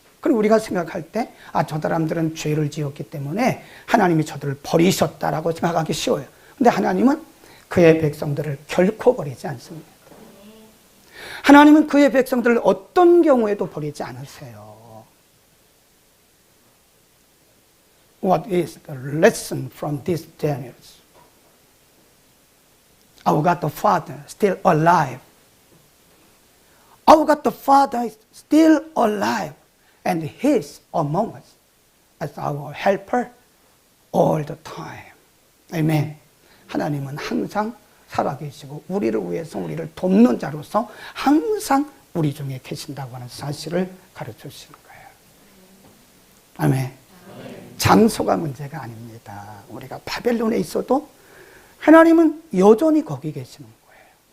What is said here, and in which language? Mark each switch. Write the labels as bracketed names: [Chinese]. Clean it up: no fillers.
[Korean] 그럼 우리가 생각할 때, 저 사람들은 죄를 지었기 때문에 하나님이 저들을 버리셨다라고 생각하기 쉬워요. 근데 하나님은 그의 백성들을 결코 버리지 않습니다. 하나님은 그의 백성들을 어떤 경우에도 버리지 않으세요. [English] What is the lesson from these Daniels? Our God the Father still alive. Our God the Father is still alive and He is among us as our helper all the time. Amen. [Korean] 하나님은 항상 살아계시고 우리를 위해서 우리를 돕는 자로서 항상 우리 중에 계신다고 하는 사실을 가르쳐 주시는 거예요. 아멘. 장소가 문제가 아닙니다. 우리가 바벨론에 있어도 하나님은 여전히 거기 계시는 거예요.